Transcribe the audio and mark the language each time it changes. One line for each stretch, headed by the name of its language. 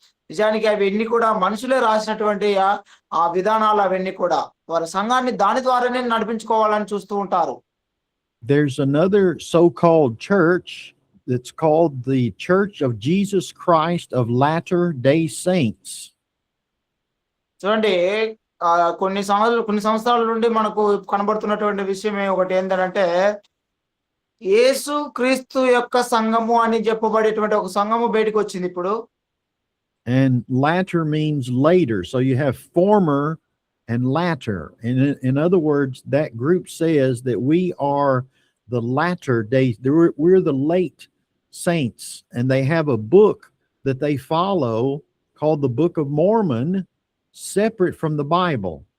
Telugu: నిజానికి అవన్నీ కూడా మనుషులే రాసినటువంటి ఆ విధానాలు అవన్నీ కూడా వారి సంఘాన్ని దాని ద్వారానే నడిపించుకోవాలని చూస్తూ ఉంటారు.
English: There's another so-called church that's called the Church of Jesus Christ of Latter-day Saints.
Telugu: చూడండి, కొన్ని సంవత్సరాల నుండి మనకు కనబడుతున్నటువంటి విషయం ఒకటి ఏంటంటే, యేసు క్రీస్తు యొక్క సంఘము అని చెప్పబడేటువంటి ఒక సంఘము బయటకు వచ్చింది ఇప్పుడు.
English: And latter means later, so you have former and latter. And in other words, that group says that we are the latter days. We're the late saints, and they have a book that they follow called the Book of Mormon, separate from the Bible.